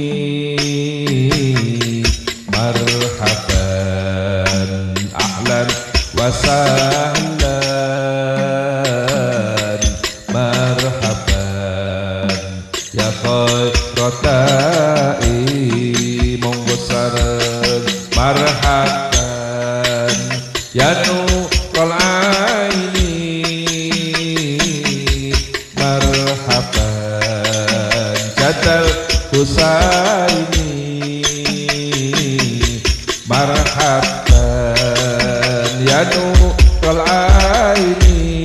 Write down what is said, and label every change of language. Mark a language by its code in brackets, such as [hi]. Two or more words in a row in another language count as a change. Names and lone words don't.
[ar] مرحبا أهلا وسهلا مرحبا يا خير داعي [jv] monggo sareng [ar] مرحبا يا نور العين مرحبا جد الحسين مرحبا يا نور العين